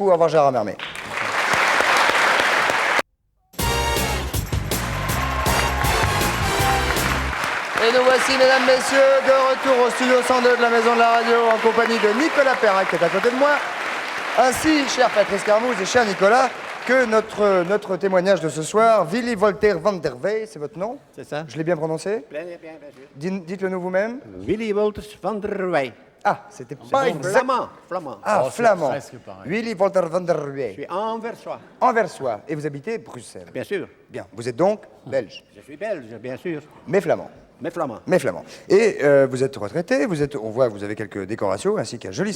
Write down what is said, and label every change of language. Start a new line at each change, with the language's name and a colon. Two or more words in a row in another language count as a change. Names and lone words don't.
French: Au revoir, Gérard Mermet. Et nous voici, mesdames, messieurs, de retour au studio 102 de la Maison de la Radio en compagnie de Nicolas Perrac qui est à côté de moi, ainsi, cher Patrice Carmouze et cher Nicolas, que notre témoignage de ce soir, Willy Voltaire van der Wey, c'est votre nom? C'est ça. Je l'ai bien prononcé? Bien, sûr. Dites-le nous vous-même. Willy Wolters van der Wey. Ah, c'était pas exact. Flamand. Ah, Oh, c'est flamand. presque pareil. Willy Voltaire van der Je Wey. suis anversois. Anversois. Et vous habitez Bruxelles. Bien sûr. Bien. Vous êtes donc belge, Je suis belge, bien sûr. mais flamand. Mais flamand. Mais flamand. Et vous êtes retraité, on voit que vous avez quelques décorations, ainsi qu'un joli